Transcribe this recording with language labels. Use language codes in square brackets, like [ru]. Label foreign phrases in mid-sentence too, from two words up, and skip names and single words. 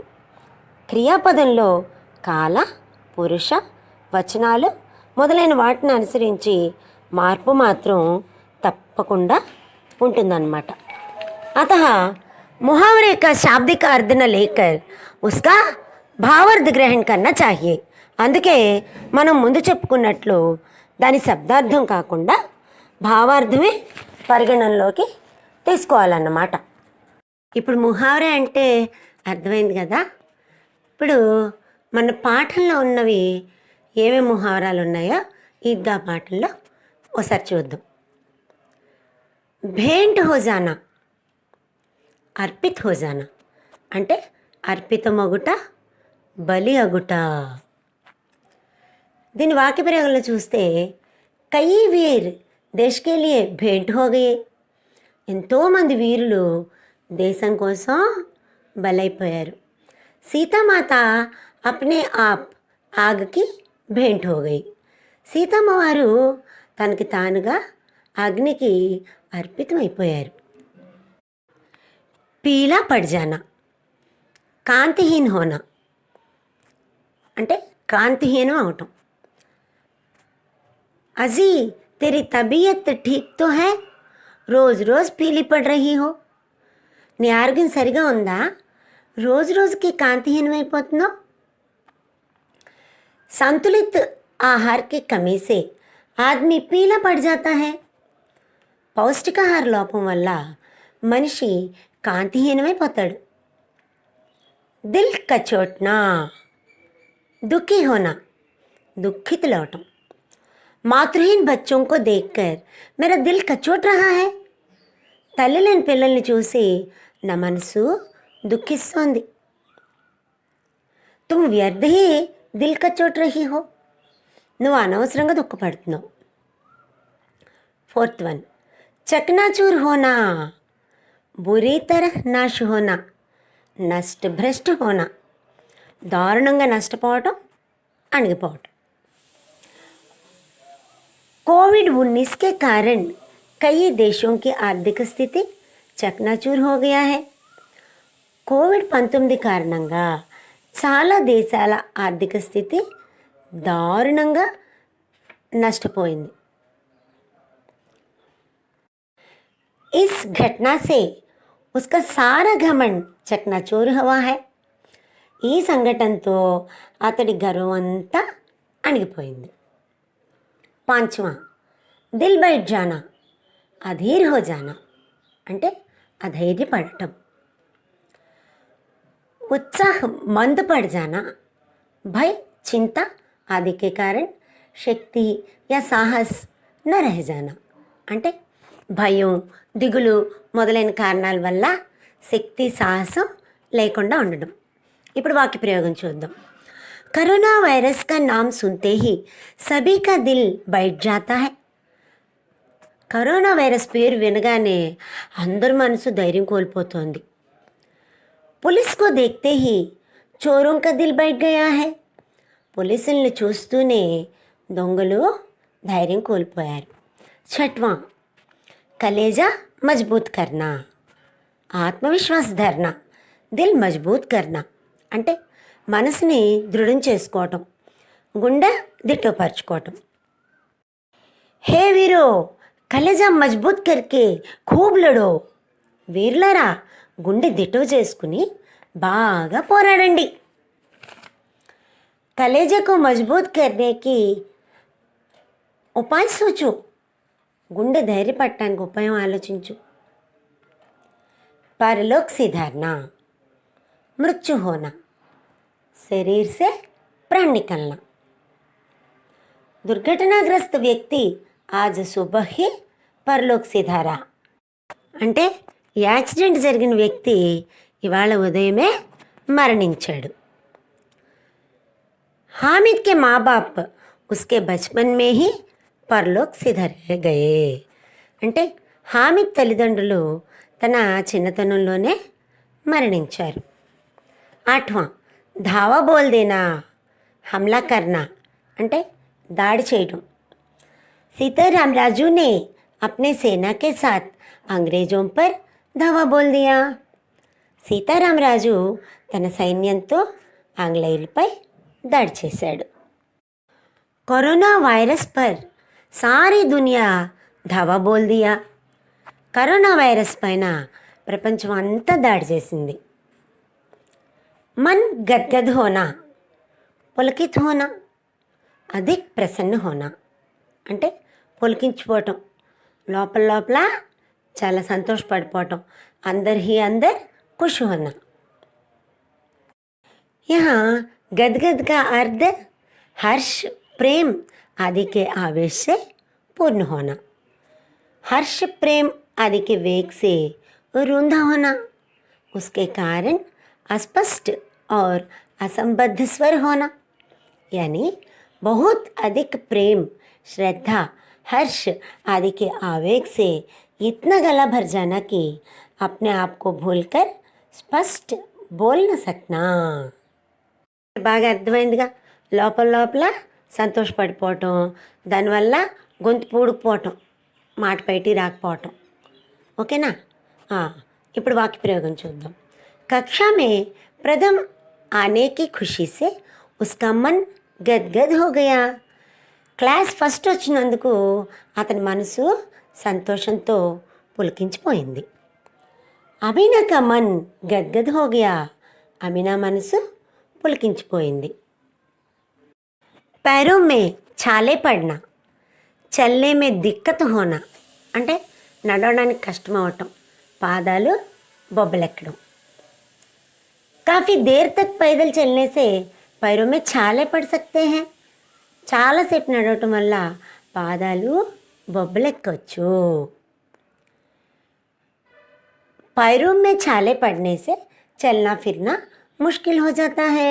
[te] క్రియాపదంలో కాల, పురుష, వచనాలు మొదలైన వాటిని అనుసరించి మార్పు మాత్రం తప్పకుండా ఉంటుందన్నమాట. [hi] अतः मुहावरे का शाब्दिक अर्थ न लेकर उसका भावार्थ ग्रहण कन्ना चाहिए. [te] అందుకే మనం ముందు చెప్పుకున్నట్లు దాని శబ్దార్థం కాకుండా భావార్థమే పరిగణనలోకి తీసుకోవాలన్నమాట. ఇప్పుడు ముహావరే అంటే అర్థమైంది కదా. ఇప్పుడు మన పాఠంలో ఉన్నవి ఏమేమి ముహావరాలు ఉన్నాయో ఈద్గా పాఠంలో ఒకసారి చూద్దాం. [hi] भेंट हो जाना, अर्पित हो जाना [te] అంటే అర్పితమగుట, బలి అగుట. దీని వాక్య ప్రయోగంలో చూస్తే [hi] कई वीर देश के लिये भेंट हो गए. [te] ఎంతోమంది వీరులు దేశం కోసం బలైపోయారు. [hi] सीतामाता अपने आप आगकी भेंट हो गई. [te] సీతమ్మ వారు తనకి తానుగా అగ్నికి అర్పితమైపోయారు. [hi] पीला पड़जाना, कांतिहीन होना [te] అంటే కాంతిహీనం అవటం. [hi] అజీ तेरी तबीयत ठीक तो है, रोज़ रोज़ पीली पड़ रही हो. [te] నీ ఆరోగ్యం సరిగా ఉందా, రోజు రోజుకి కాంతిహీనమైపోతున్నావు. [hi] संतुलित आहार की कमी से आदमी पीला पड़ जाता है. [te] పౌష్టికాహార లోపం వల్ల మనిషి కాంతిహీనమైపోతాడు. [hi] दिल कचोटना, दुखी होना दुखितలవటం. मातृहीन बच्चों को देखकर मेरा दिल कचोट रहा है. [te] తల్లి లేని పిల్లల్ని చూసి నా మనసు దుఃఖిస్తోంది. [hi] तुम व्यर्थ ही दिल कचोट रही हो, [te] నువ్వు అనవసరంగా దుఃఖపడుతున్నావు. [en] 4th one, [hi] चकनाचूर होना, बुरी तरह नाश होना, नष्ट भ्रष्ट होना. [te] దారుణంగా నష్టపోవటం, అణిగిపోవటం. [hi] कोविड-19 के कारण कई देशों की आर्थिक स्थिति చకనాచూర్ हो गया है. [te] కోవిడ్-19 కారణంగా చాలా దేశాల ఆర్థిక స్థితి దారుణంగా నష్టపోయింది. [hi] इस घटना से उसका सारा घमंड చకనాచూర్ हुआ है. [te] ఈ సంఘటనతో అతడి గర్వం అంతా అణిగిపోయింది. [hi] पांचवा, दिल बैठ जाना, अधीर हो जाना [te] అంటే అధైర్యపడటం. [hi] उत्साह मंद पड़ जाना, भय चिंता आदि के कारण शक्ति या साहस न रह जाना [te] అంటే భయం దిగులు మొదలైన కారణాల వల్ల శక్తి సాహసం లేకుండా ఉండడం. ఇప్పుడు వాక్య ప్రయోగం చూద్దాం. [hi] कोरोना वायरस का नाम सुनते ही सभी का दिल बैठ जाता है. [te] కరోనా వైరస్ పేరు వినగానే అందరి మనసు ధైర్యం కోల్పోతోంది. [hi] पुलिस को देखते ही चोरों का दिल बैठ गया है. [te] పోలీసుల్ని చూస్తూనే దొంగలు ధైర్యం కోల్పోయారు. [hi] छठवां, कलेजा मजबूत करना, आत्मविश्वास धरना, दिल मजबूत करना [te] అంటే మనసుని దృఢం చేసుకోవటం, గుండె దిట్టపరచుకోవటం. [hi] हे वीरो, कलेजा मजबूत करके खूब लड़ो. [te] వీరులారా, గుండె దిట్టవ చేసుకుని బాగా పోరాడండి. [hi] कलेजा को मजबूत करने की उपाय सोचो. [te] గుండె ధైర్యపడటానికి ఉపాయం ఆలోచించు. [hi] परलोक से धारना, मृत्यु होना, शरीर से प्राण निकलना. दुर्घटनाग्रस्त व्यक्ति आज सुबह ही परलोक से धारा [te] అంటే యాక్సిడెంట్ జరిగిన వ్యక్తి ఇవాళ ఉదయమే మరణించాడు. [hi] हामिद के माँ बाप उसके बचपन में ही परलोक से धरे गए [te] అంటే హామిద్ తల్లిదండ్రులు తన చిన్నతనంలోనే మరణించారు. [hi] 8వాं, धावा बोल देना, हमला करना [te] అంటే దాడి చేయడం. [hi] सीताराम राजू ने अपने सेना के साथ अंग्रेजों पर धावा बोल दिया. [te] సీతారాం రాజు తన సైన్యంతో ఆంగ్లేయులపై దాడి చేశాడు. [hi] कोरोना वायरस पर सारी दुनिया धावा बोल दिया. [te] కరోనా వైరస్ పైన ప్రపంచం అంతా దాడి చేసింది. [hi] मन गदगद होना, पुलकित होना, अधिक प्रसन्न होना [te] అంటే పులకించిపోవటం, లోపల లోపల చాలా సంతోషపడిపోవటం, [hi] अंदर ही अंदर खुश होना. यहाँ गदगद का अर्थ हर्ष प्रेम आदि के आवेश से पूर्ण होना. हर्ष प्रेम आदि के वेग से रूंधा होना, उसके कारण अस्पष्ट और असंबद्ध स्वर होना. यानी बहुत अधिक प्रेम श्रद्धा हर्ष आदि के आवेग से इतना गला भर जाना कि अपने आप को भूलकर स्पष्ट बोल न सकना. [te] బాగా అర్థమైందిగా. లోపల లోపల సంతోషపడిపోవటం, దానివల్ల గొంతు పూడుకుపోవటం, మాట బయటికి రాకపోవటం. ఓకేనా. ఇప్పుడు వాక్య ప్రయోగం చూద్దాం. [hi] कक्षा में प्रथम आने की खुशी से उसका मन गदगद हो गया. [te] క్లాస్ ఫస్ట్ వచ్చినందుకు అతని మనసు సంతోషంతో పులకించిపోయింది. [hi] अमीना का मन गदगद हो गया, [te] అమీనా మనసు పులకించిపోయింది. [hi] पैरों में छाले पड़ना, चल्ले में दिक्कत होना [te] అంటే నడవడానికి కష్టం అవటం, పాదాలు బొబ్బలెక్కడం. [hi] काफ़ी देर तक पैदल चलने से पैरों में छाले पड़ सकते हैं. [te] చాలాసేపు నడవటం వల్ల పాదాలు బొబ్బలెక్కవచ్చు. [hi] पैरों में छाले पड़ने से चलना फिरना मुश्किल हो जाता है.